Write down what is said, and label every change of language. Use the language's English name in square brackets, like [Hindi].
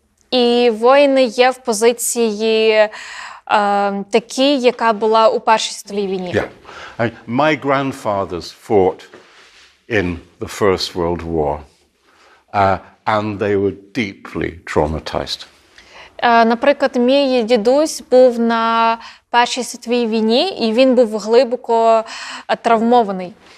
[Ukrainian] І воїни є в позиції такій, яка була у Першій світовій війні. [English] Yeah. My grandfathers fought in the First World War, and they were deeply traumatized. [Ukrainian] Наприклад, мій дідусь був на Першій світовій війні, і він був глибоко травмований.